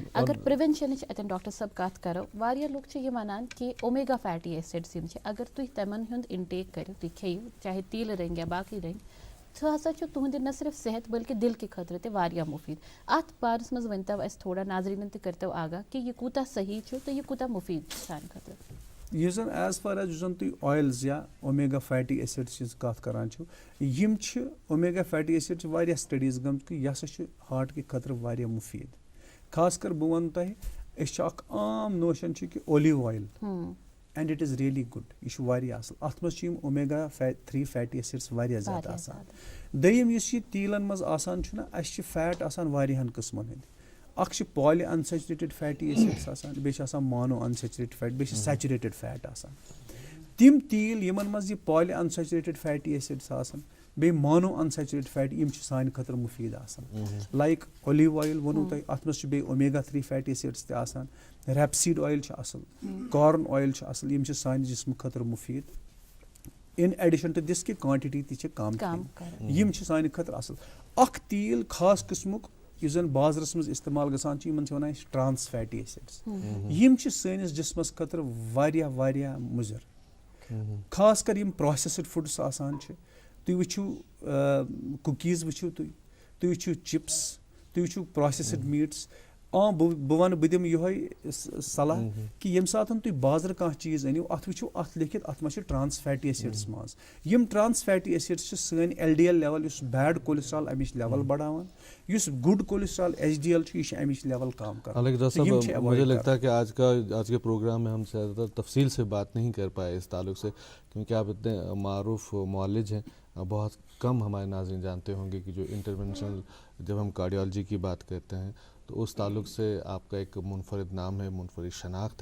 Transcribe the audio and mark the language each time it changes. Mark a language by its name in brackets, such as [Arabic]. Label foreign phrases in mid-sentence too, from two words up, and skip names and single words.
[Kashmiri] اگر پرٛوینشنٕچ اَتٮ۪ن ڈاکٹر صٲب کَتھ کَرو واریاہ لُکھ چھِ یہِ وَنان کہِ [English] omega fatty acids [Kashmiri] یِم چھِ اگر تُہۍ تِمن ہُنٛد انٹیک کٔرِو تُہۍ کھیٚیِو چاہے تیٖلہٕ رٔنٛگۍ یا باقٕے رٔنٛگۍ سُہ ہسا چھُ تُہنٛدِ نہ صرف صحت بلکہِ دِل کہِ خٲطرٕ تہِ واریاہ مُفیٖد. اَتھ بارس منٛز ؤنۍتو اَسہِ تھوڑا ناظریٖنن تہِ کٔرۍتو آگاہ کہِ یہِ کوٗتاہ صحیح چھُ تہٕ یہِ کوٗتاہ مُفیٖد چھُ سانہِ خٲطرٕ. یُس زن [English] as far as [Kashmiri] یُس زن تُہۍ اویلز یا [English] omega fatty acids [Kashmiri] ہٕنٛز کتھ کران چھِو یم چھِ [English] omega fatty acid [Kashmiri] چھِ واریاہ سٹڈیٖز گٔمژ کہِ یہِ ہسا چھُ ہارٹ کہِ خٲطرٕ واریاہ مُفیٖد. خاص کر بہٕ ونہٕ تۄہہِ أسۍ چھِ اکھ عام نوشن چھِ کہِ [English] olive oil and it is really good [Kashmiri] یہِ چھُ واریاہ اصل اتھ منٛز چھِ یم [English] omega 3 fatty acids [Kashmiri] واریاہ زیادٕ آسان. دوٚیِم یُس یہِ تیٖلن منٛز آسان چھُنہ اسہِ چھِ فیٹ آسان واریاہن قٕسمن ہٕنٛدۍ. اکھ چھِ [English] polyunsaturated fatty acids [Kashmiri] آسان بیٚیہِ چھِ آسان [English] monounsaturated fat [Kashmiri] بیٚیہِ چھِ [English] saturated fat [Kashmiri] آسان. تِم تیٖل یِمن منٛز یہِ [English] polyunsaturated fatty acids [Kashmiri] آسان بیٚیہِ [English] monounsaturated fat [Kashmiri] یِم چھِ سانہِ خٲطرٕ مُفیٖد آسان. [English] like olive oil [Kashmiri] ووٚنوُ تۄہہِ اتھ منٛز چھِ بیٚیہِ [English] omega 3 fatty acids [Kashmiri] تہِ آسان. [English] rapeseed oil [Kashmiri] چھُ اصل [English] corn oil [Kashmiri] چھُ اصل یِم چھِ سانہِ جسمہٕ خٲطرٕ مُفیٖد. [English] in addition to this [Kashmiri] کہِ کوانٹٹی تہِ چھِ کم یِم چھِ سانہِ خٲطرٕ اصل. اکھ تیٖل خاص قٕسمُک یُس زن بازرس منٛز استعمال گژھان چھُ یِمن چھِ ونان أسۍ [English] trans fatty acids. [Kashmiri] یِم چھِ سٲنِس جسمس خٲطرٕ واریاہ واریاہ مُضر. خاص کر یِم [English] processed foods [Kashmiri] آسان چھِ تُہۍ وٕچھِو کُکیٖز وٕچھِو تُہۍ وٕچھِو چپس تُہۍ وٕچھِو [English] processed meats. [Kashmiri] بہٕ وَنہٕ بہٕ دِمہٕ یِہوے صلاح کہِ ییٚمہِ ساتہٕ تُہۍ بازرٕ کانٛہہ چیٖز أنِو اَتھ وٕچھِو اَتھ لیکھِتھ اَتھ منٛز چھِ [English] trans fatty acids [Kashmiri] منٛز. یِم [English] trans fatty acids [Kashmiri] چھِ سٲنۍ [English] LDL level [Kashmiri] یُس [English] bad cholesterol [Kashmiri] امِچ لیول بڑاوان یُس [English] good cholesterol HDL [Kashmiri] چھُ یہِ چھِ امِچ لیول کم کران. [Urdu] حالانکہ ڈاکٹر صاحب مجھے لگتا ہے کہ آج کے پروگرام میں ہم زیادہ تر تفصیل سے بات نہیں کر پائے اس تعلق سے کیونکہ آپ اتنے معروف معالج ہیں. بہت کم ہمارے ناظرین جانتے ہوں گے کہ جو انٹرونشنل جب ہم کارڈیالوجی کی بات کرتے ہیں تو اس تعلق سے آپ کا ایک منفرد نام ہے منفرد شناخت ہے.